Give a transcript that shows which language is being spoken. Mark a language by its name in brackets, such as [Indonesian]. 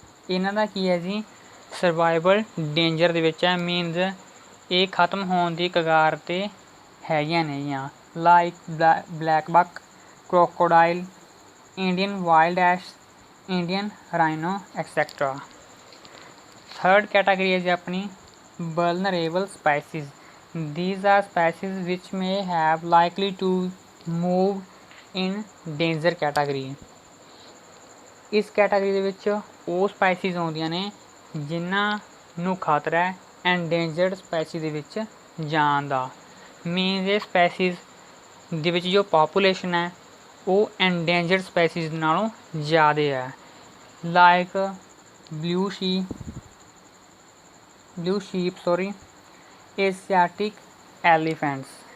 [Punjabi] ਇਹਨਾਂ ਦਾ ਕੀ ਹੈ ਜੀ ਸਰਵਾਈਵਲ ਡੇਂਜਰ ਦੇ ਵਿੱਚ ਹੈ, ਮੀਨਸ ਇਹ ਖਤਮ ਹੋਣ ਦੀ ਕਗਾਰ 'ਤੇ ਹੈਗੀਆਂ ਨੇਗੀਆਂ, ਲਾਈਕ ਬਲੈਕ ਬਕ, crocodile, Indian wild ass, Indian rhino etc। Third category है जी अपनी vulnerable species। [English] These are species which may have likely to move in danger category। [Punjabi] ਇਸ ਕੈਟਾਗਰੀ ਦੇ ਵਿੱਚ ਉਹ ਸਪੈਸੀਜ਼ ਆਉਂਦੀਆਂ ਨੇ ਜਿਨ੍ਹਾਂ ਨੂੰ ਖਤਰਾ ਹੈ ਐਂਡੇਂਜਰਡ ਸਪੈਸੀਜ਼ ਦੇ ਵਿੱਚ ਜਾਣ ਦਾ, ਮੀਨਸ ਇਹ ਸਪੈਸੀਜ਼ ਦੇ ਵਿੱਚ ਜੋ ਪਾਪੂਲੇਸ਼ਨ ਹੈ ਉਹ ਐਂਡੇਂਜਰਡ ਸਪੈਸੀਜ਼ ਨਾਲੋਂ ਜ਼ਿਆਦਾ ਹੈ, ਲਾਈਕ ਬਲੂ ਸ਼ੀਪ ਏਸ਼ੀਆਟਿਕ ਐਲੀਫੈਂਟਸ।